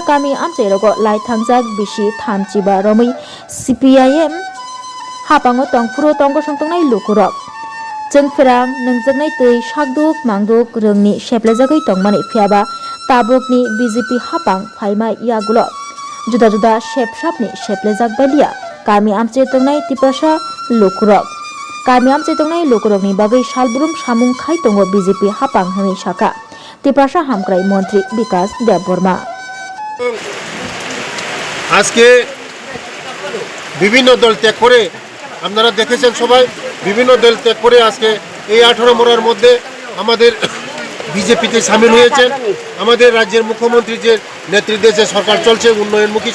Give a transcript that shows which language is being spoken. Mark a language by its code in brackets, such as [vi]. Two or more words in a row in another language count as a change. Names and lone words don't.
[trp] Kami Amcherogo Lai Thangjak Bisi Thamchiba Romui CPIM Hapango Tongfuro Tongo Songtongnai Lukurok Jengferang Nangjaknai Tui Sakduk Mangduk Rungni Seplejagoi Tongmani Phiaba Tabokni BJP Hapang Phaima Yagulo Juda Juda Sepsapni Seplejak Balia Kami Amchetongnai Tiprasa Lukurok Kami Amchetongnai Lukurokni Bagai Salburum Samung Khai Tongo BJP Hapang Hemi Saka Tiprasa Hamkrai Mantri Vikas Debbarma [bn] আজকে বিভিন্ন দল ত্যাগ করে আপনারা দেখেছেন সবাই বিভিন্ন দল ত্যাগ করে আজকে এই 18 মোড়ার মধ্যে আমাদের বিজেপিতে শামিল হয়েছেন আমাদের রাজ্যের মুখ্যমন্ত্রীর যে নেতৃত্বে যে সরকার চলছে উন্নয়নমুখী